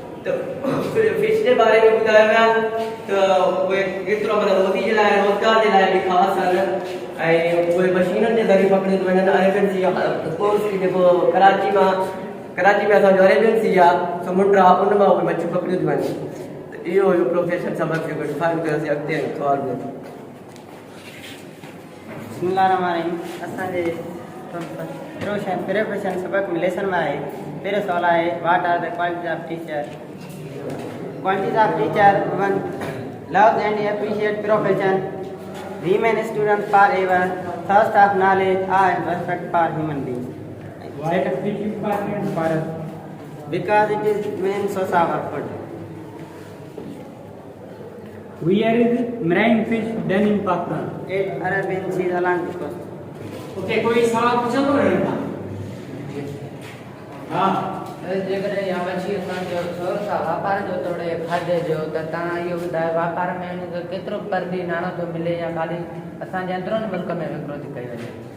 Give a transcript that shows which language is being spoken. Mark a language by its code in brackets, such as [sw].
[sd] त फिश जे बारे में ॿुधायो विया त उहे केतिरो माना रोज़ी जे लाइ रोज़गार जे लाइ बि ख़ासि आहिनि ऐं उहे मशीनुनि जे ज़रिए पकड़ियूं वञनि अरेबियन सी जेको कराची में असांजो अरेबियन सी आहे समुंड आहे उन मां उहे मच्छियूं पकड़ियूं थियूं वञनि त इहो हुयो प्रोफेशन सबक़ जेको डिफाइन कयोसीं अॻिते सवाल में बिस्मिल्लाहिर्रहमानिर्रहीम असांजे प्रोफेशन सबक़ में लेसन में आहे पहिरियों सवाल आहे [en] What are the qualities of teacher. Qualities of teacher 1 love and appreciate profession remain student forever thirst of knowledge and respect for human beings। Why is it important for us? Because it is main source of our food। Where is marine fish done in Pakistan? It Arabian Sea along the coast। Okay, [hi] कोई सवाल पूछो तो नहीं था। हाँ। [sd] जेकॾहिं या मच्छी असांजो सोर्स आहे वापार जो तोड़े खाधे जो त तव्हां इहो ॿुधायो वापार में उन जो केतिरो परदी नाणो थो मिले या ख़ाली असांजे अंदरूनी मुल्क में विकिरो थी कई वञे।